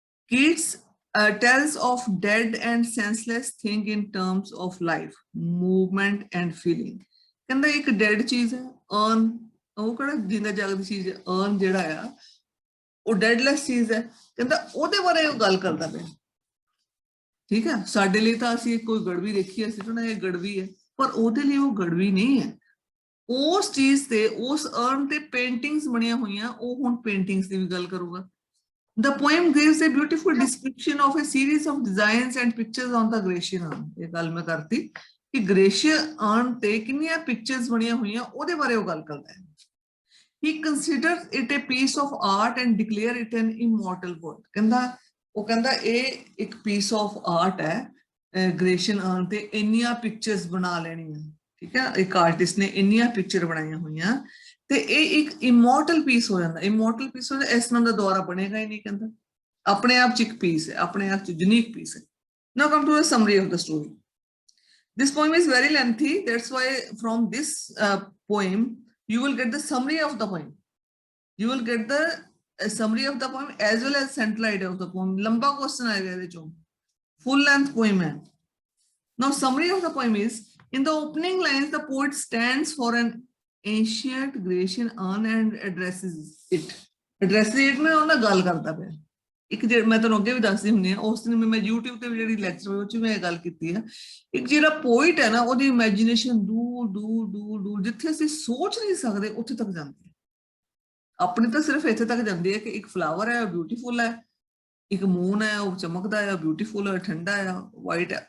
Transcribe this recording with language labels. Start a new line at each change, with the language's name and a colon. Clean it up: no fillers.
English: Keats tells of dead and senseless thing in terms of life, movement and feeling।
Punjabi: ਕਹਿੰਦਾ ਇੱਕ dad ਚੀਜ਼ ਹੈ earn, ਉਹ ਕਿਹੜਾ ਜਿੰਦਾ ਜਾਗਦੀ ਚੀਜ਼ ਹੈ। अर्न ਜਿਹੜਾ ਆ ਉਹ ਡੈਡਲੈਸ ਚੀਜ਼ ਹੈ। ਕਹਿੰਦਾ ਉਹਦੇ ਬਾਰੇ ਉਹ ਗੱਲ ਕਰਦਾ ਪਿਆ। ਠੀਕ ਹੈ, ਸਾਡੇ ਲਈ ਤਾਂ ਅਸੀਂ ਕੋਈ ਗੜਵੀ ਦੇਖੀ, ਅਸੀਂ ਤਾਂ ਇਹ ਗੜਵੀ ਹੈ, ਪਰ ਉਹਦੇ ਲਈ ਉਹ ਗੜਵੀ ਨਹੀਂ ਹੈ। ਉਸ ਚੀਜ਼ ਤੇ, ਉਸ अर्न ਤੇ ਪੇਂਟਿੰਗਸ ਬਣੀਆਂ ਹੋਈਆਂ, ਉਹ ਹੁਣ ਪੇਂਟਿੰਗਸ ਦੀ ਵੀ ਗੱਲ ਕਰੂਗਾ।
English: The poem gives a beautiful description of a series of designs and pictures on the Grecian urn।
Punjabi: ਇਹ ਗੱਲ ਮੈਂ ਕਰਤੀ ਕਿ ਗ੍ਰੇਸ਼ੀਅਨ अर्न ਤੇ ਕਿੰਨੀਆਂ ਪਿਕਚਰਸ ਬਣੀਆਂ ਹੋਈਆਂ, ਉਹਦੇ ਬਾਰੇ ਉਹ ਗੱਲ ਕਰਦਾ ਹੈ।
English: He considers it a piece of art and declare it an immortal work।
Punjabi: ਕਹਿੰਦਾ ਉਹ ਕਹਿੰਦਾ ਇਹ ਇੱਕ ਪੀਸ ਆਫ ਆਰਟ ਹੈ, ਗ੍ਰੇਸ਼ੀਅਨ अर्न ਤੇ ਇੰਨੀਆਂ ਪਿਕਚਰਸ ਬਣਾ ਲੈਣੀਆਂ। ਠੀਕ ਹੈ, ਇੱਕ ਆਰਟਿਸਟ ਨੇ ਇੰਨੀਆਂ ਪਿਕਚਰ ਬਣਾਈਆਂ ਹੋਈਆਂ ਤੇ ਇਹ ਇੱਕ ਇਮੋਰਟਲ ਪੀਸ ਹੋ ਜਾਂਦਾ। ਇਮੋਰਟਲ ਪੀਸ ਹੋ ਜਾਂਦਾ, ਇਸ ਤਰ੍ਹਾਂ ਦਾ ਦੁਆਰਾ ਬਣੇਗਾ ਹੀ ਨਹੀਂ। ਕਹਿੰਦਾ ਆਪਣੇ ਆਪ ਚ ਇੱਕ ਪੀਸ ਹੈ, ਆਪਣੇ ਆਪ ਚ ਯੂਨੀਕ ਪੀਸ ਹੈ।
English: Now come to the summary of the story. This poem is very lengthy, that's why from this poem you will get the summary of the poem, you will get the summary of the poem as well as central idea of the poem।
Hindi: लंबा question आएगा
Punjabi: ਇਹਦੇ ਚੋਂ,
English: full length poem
Hindi: है।
English: Now summary of the poem is, in the opening lines the poet stands for an ancient Grecian urn and addresses it। addresses it
Punjabi: में ਉਹਨਾਂ ਗੱਲ ਕਰਦਾ ਪਿਆ। ਇੱਕ ਜਿਹੜਾ ਮੈਂ ਤੁਹਾਨੂੰ ਅੱਗੇ ਵੀ ਦੱਸਦੀ ਹੁੰਦੀ ਆ, ਉਸ ਦਿਨ ਮੈਂ YouTube ਤੇ ਵੀ ਜਿਹੜੀ ਲੈਕਚਰ ਹੋਈ ਉਹ ਚ ਮੈਂ ਇਹ ਗੱਲ ਕੀਤੀ ਆ, ਇੱਕ ਜਿਹੜਾ ਪੋਇਟ ਹੈ ਨਾ, ਉਹਦੀ ਇਮੇਜਿਨੇਸ਼ਨ ਦੂਰ ਦੂਰ ਦੂਰ ਦੂਰ, ਜਿੱਥੇ ਅਸੀਂ ਸੋਚ ਨਹੀਂ ਸਕਦੇ ਉੱਥੇ ਤੱਕ ਜਾਂਦੀ ਹੈ। ਆਪਣੀ ਤਾਂ ਸਿਰਫ ਇੱਥੇ ਤੱਕ ਜਾਂਦੀ ਹੈ ਕਿ ਇੱਕ ਫਲਾਵਰ ਹੈ, ਬਿਊਟੀਫੁਲ ਹੈ, ਇੱਕ ਮੂਨ ਹੈ, ਉਹ ਚਮਕਦਾ ਹੈ, ਬਿਊਟੀਫੁਲ ਹੈ, ਠੰਡਾ ਹੈ, ਵਾਈਟ ਹੈ।